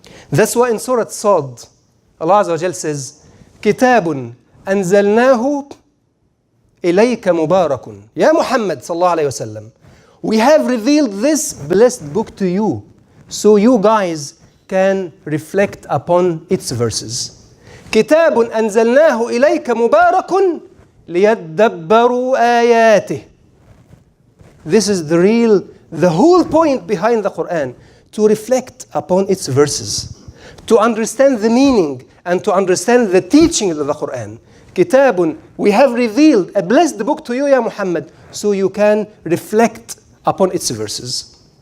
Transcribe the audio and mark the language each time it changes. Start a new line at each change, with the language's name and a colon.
English: That's why in Surah Sad, Allah Azza wa Jal says,
Arabic: كتاب أنزلناه إليك مبارك يا محمد صلى الله عليه وسلم.
English: We have revealed this blessed book to you, so you guys can reflect upon its verses.
Arabic: كتاب أنزلناه إليك مبارك ليدبروا آياته.
English: This is the whole point behind the Quran, to reflect upon its verses, to understand the meaning and to understand the teaching of the Quran. Kitabun, we have revealed a blessed book to you, Ya Muhammad, so you can reflect upon its verses.